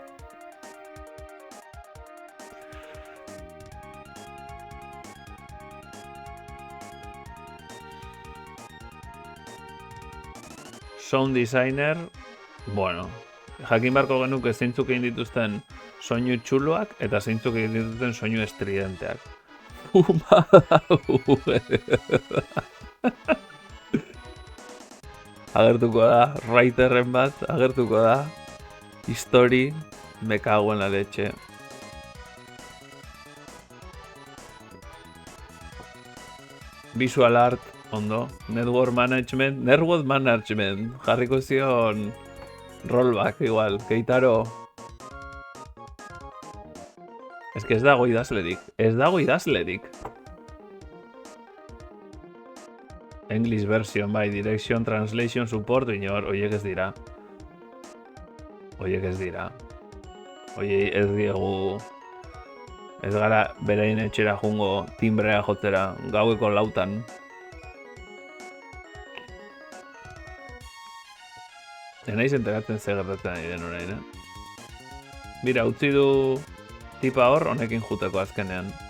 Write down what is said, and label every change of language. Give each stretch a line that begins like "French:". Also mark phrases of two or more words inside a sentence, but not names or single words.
English: Sound designer,
Basque: bueno, jakin barko genuke zeintzuk egin dituzten soinu txuloak eta zeintzuk egin dituzten soinu estridenteak. Agertuko da, writerren bat, agertuko da,
Spanish: history, me cago en la leche.
English: Visual art, ondo. Network management,
Basque: jarriko zion rollback igual, Keitaro. Ez que ez dago idazlerik.
English: English version, bai, direction, translation, support,
Basque: inor, oiek ez dira. Oiek ez diegu... Ez gara berein etxera jungo timbrea jotzera, gaueko 4:00. Enaiz enteratzen ze gertatzen ari den orain, Mira, utzi du tipa hor, honekin juteko azkenean.